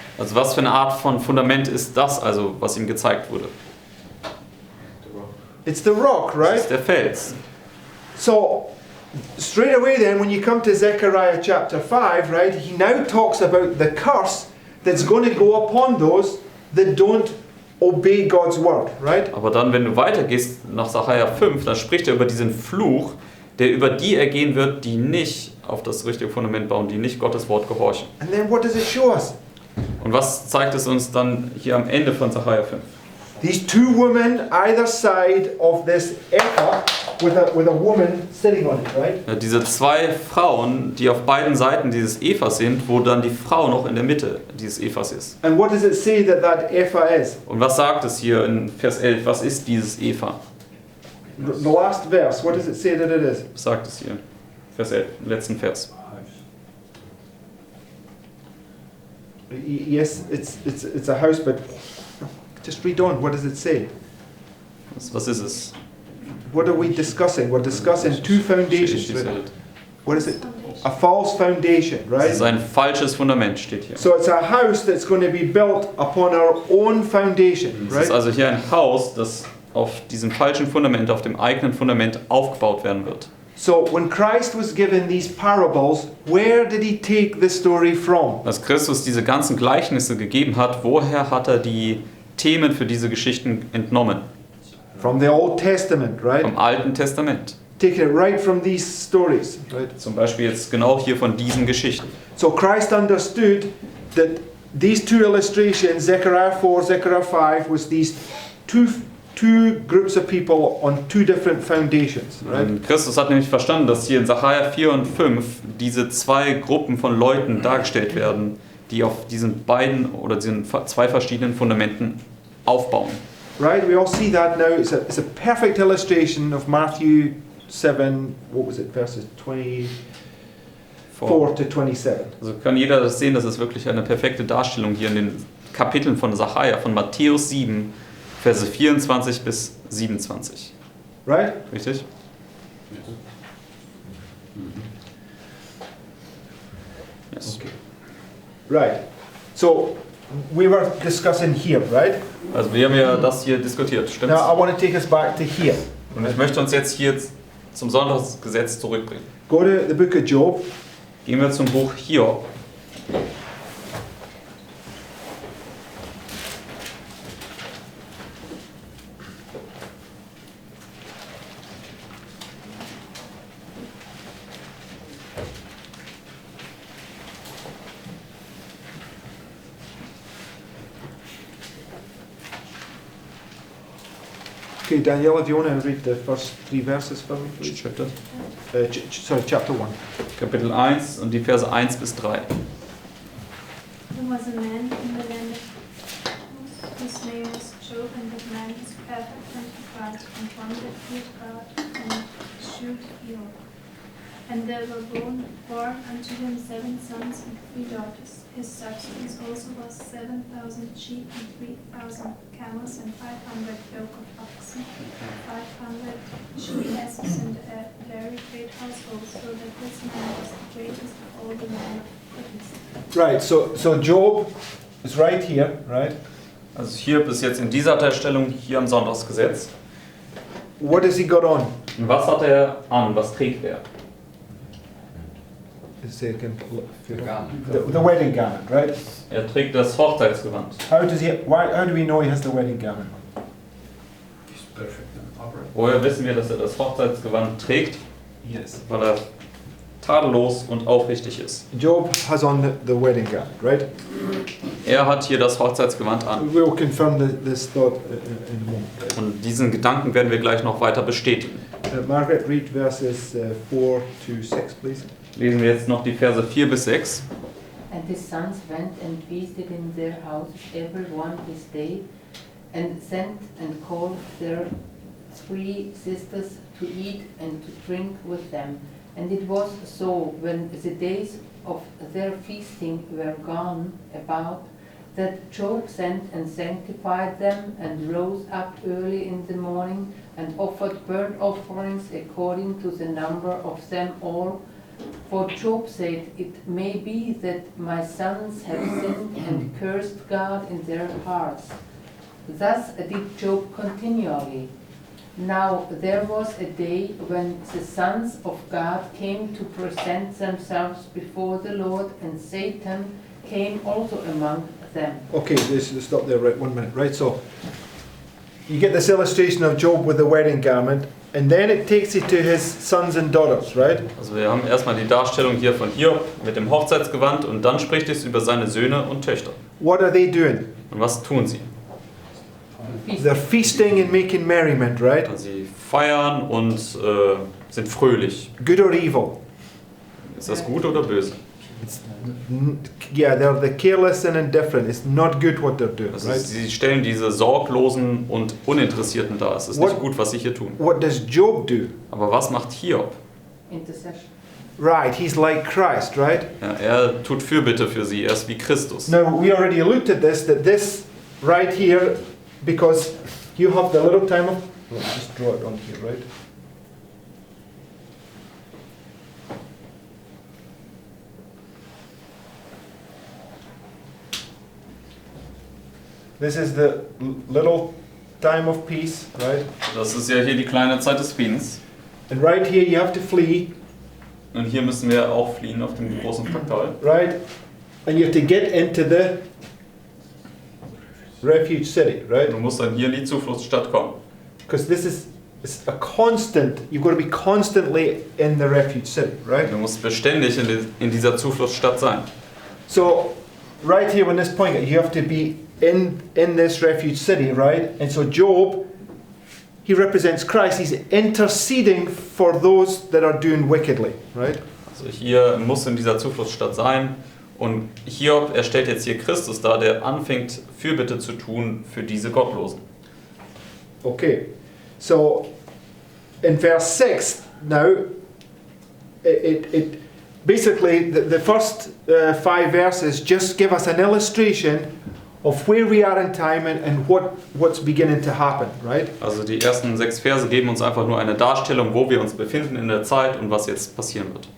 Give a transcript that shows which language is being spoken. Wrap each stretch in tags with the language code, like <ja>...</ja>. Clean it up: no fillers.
<de>Also was für eine Art von Fundament ist das, also was ihm gezeigt wurde?</de> <en>It's the rock,</en> <de>Das</de> <en>right?</en> <de>ist der Fels.</de> <en>So straight away then, when you come to Zechariah chapter 5, right, he now talks about the curse that's going to go upon those that don't obey God's word, right?</en> <de>Aber dann, wenn du weitergehst nach Zachariah 5, dann spricht er über diesen Fluch, der über die ergehen wird, die nicht auf das richtige Fundament bauen, die nicht Gottes Wort gehorchen.</de> <en>And then what does it show us?</en> <de>Und was zeigt es uns dann hier am Ende von Zachariah 5?</de> <en>These two women either side of this ephah with a woman sitting on it, right?</en> <de>Ja, diese zwei Frauen, die auf beiden Seiten dieses Ephas sind, wo dann die Frau noch in der Mitte dieses Ephas ist.</de> <en>And what does it say that ephah is?</en> <de>Und was sagt es hier in Vers 11? Was ist dieses Epha?</de> <en>The last verse, what does it say that it is?</en> <de>Was sagt es hier? Vers 11, im letzten Vers.</de> <en>Yes, it's a house, but just read on. What does it say?</en> <de>Was ist es?</de> <en>What are we discussing? We're discussing two foundations. What is it? A false foundation,</en> <de>Es</de> <en>right?</en> <de>ist ein falsches Fundament, steht hier.</de> <en>So it's a house that's going to be built upon our own foundation,</en> <de>Es ist</de> <en>right?</en> <de>also hier ein Haus, das auf diesem falschen Fundament, auf dem eigenen Fundament aufgebaut werden wird.</de> <en>So when Christ was given these parables, where did he take the story from?</en> <de>Als Christus diese ganzen Gleichnisse gegeben hat, woher hat er die Themen für diese Geschichten entnommen?</de> <en>From the Old Testament, right?</en> <de>Vom Alten Testament.</de> <en>Taking it right from these stories, right?</en> <de>Zum Beispiel jetzt genau hier von diesen Geschichten.</de> <en>So Christ understood that these two illustrations, Zechariah 4, Zechariah 5, was these two groups of people on two different foundations, right?</en> <de>Und Christus hat nämlich verstanden, dass hier in Zachariah 4 und 5 diese zwei Gruppen von Leuten dargestellt werden, die auf diesen beiden oder diesen zwei verschiedenen Fundamenten aufbauen.</de> <en>Right? We all see that now. It's a perfect illustration of Matthew 7, what was it, verses 24 to 27.</en> <de>Also kann jeder das sehen, das ist wirklich eine perfekte Darstellung hier in den Kapiteln von Zachariah, von Matthäus 7, Verse 24 bis 27.</de> <en>Right?</en> <de>Richtig?</de> <en>Yes. Okay. Right. So we were discussing here, right?</en> <de>Also wir haben ja das hier diskutiert, stimmt's?</de> <en>Now I want to take us back to here.</en> <de>Und ich möchte uns jetzt hier zum Sonntagsgesetz zurückbringen.</de> <en>Go to the book of Job.</en> <de>Gehen wir zum Buch Hiob.</de> <en>Okay, Danielle, if you want to read the first 3 verses for me, please. Chapter. Sorry, chapter 1.</en> <de>Kapitel 1 und die Verse 1 bis 3.</de> <en>There was a man in the land of whose name was Job, and that man was perfect and upright, and one that feared God and eschewed evil. And there were born unto him 7 sons and 3 daughters. His substance also was 7,000 sheep and 3,000 camels and 500 yoke of oxen, 500 she-asses, and a very great household, so that this man was the greatest of all the men of goodness. Right, so Job is right here, right?</en> <de>Also Hiob ist jetzt in dieser Darstellung hier am Sonntagsgesetz.</de> <en>What has he got on?</en> <de>Und was hat er an? Was trägt er?</de> <en>The wedding garment, right?</en> <de>Er trägt das Hochzeitsgewand.</de> <en>How do we know he has the wedding garment? It's perfect and upright.</en> <de>Woher wissen wir, dass er das Hochzeitsgewand trägt?</de> <en>Yes.</en> <de>Weil er tadellos und aufrichtig ist.</de> <en>Job has on the wedding garment, right?</en> <de>Er hat hier das Hochzeitsgewand an.</de> <en>We will confirm this thought in a moment.</en> <de>Und diesen Gedanken werden wir gleich noch weiter bestätigen.</de> <en>Margaret, read verses 4 to 6, please.</en> <de>Lesen wir jetzt noch die Verse 4 bis 6.</de> <en>And his sons went and feasted in their houses, every one his day, and sent and called their 3 sisters to eat and to drink with them. And it was so, when the days of their feasting were gone about, that Job sent and sanctified them, and rose up early in the morning, and offered burnt offerings according to the number of them all. For Job said, it may be that my sons have sinned and cursed God in their hearts. Thus did Job continually. Now there was a day when the sons of God came to present themselves before the Lord, and Satan came also among them. Okay, let's stop there, right, 1 minute. Right, so you get this illustration of Job with the wedding garment, and then it takes you to his sons and daughters, right?</en> <de>Also wir haben erstmal die Darstellung hier von Hiob mit dem Hochzeitsgewand und dann spricht es über seine Söhne und Töchter.</de> <en>What are they doing?</en> <de>Und was tun sie?</de> <en>They're feasting and making merriment, right?</en> <de>Also sie feiern und sind fröhlich.</de> <en>Good or evil?</en> <de>Ist das gut oder böse?</de> <en>Yeah, they're the careless and indifferent. It's not good what they're doing,</en> <de>Also</de> <en>right?</en> <de>sie stellen diese Sorglosen und Uninteressierten dar. Es ist nicht gut, was sie hier tun.</de> <en>What does Job do?</en> <de>Aber was macht Hiob?</de> <en>Intercession. Right, he's like Christ, right?</en> <de>Ja, er tut Fürbitte für sie, er ist wie Christus.</de> <en>Now, we already looked at this, that this right here, because you have the little time of... Let's just draw it on here, right? This is the little time of peace, right?</en> <de>Das ist ja hier die kleine Zeit des Friedens.</de> <en>And right here you have to flee,</en> <de>Und hier müssen wir auch fliehen auf dem großen Fraktal.</de> <en>right? And you have to get into the refuge city, right?</en> <de>Du musst dann hier in die Zufluchtsstadt kommen.</de> <en>Because this is it's a constant, you've got to be constantly in the refuge city, right?</en> <de>Du musst beständig in dieser Zufluchtsstadt sein.</de> <en>So, right here on this point, you have to be in this refuge city, right? And so Job, he represents Christ. He's interceding for those that are doing wickedly, right?</en> <de>Also hier muss in dieser Zufluchtsstadt sein. Und Hiob, er stellt jetzt hier Christus dar, der anfängt, Fürbitte zu tun für diese Gottlosen.</de> <en>Okay, so in verse 6 now, it basically the first 5 verses just give us an illustration of where we are in time and what's beginning to happen, right?</en> <de>Also die ersten 6 Verse geben uns einfach nur eine Darstellung, wo wir uns befinden in der Zeit und was jetzt passieren wird.</de>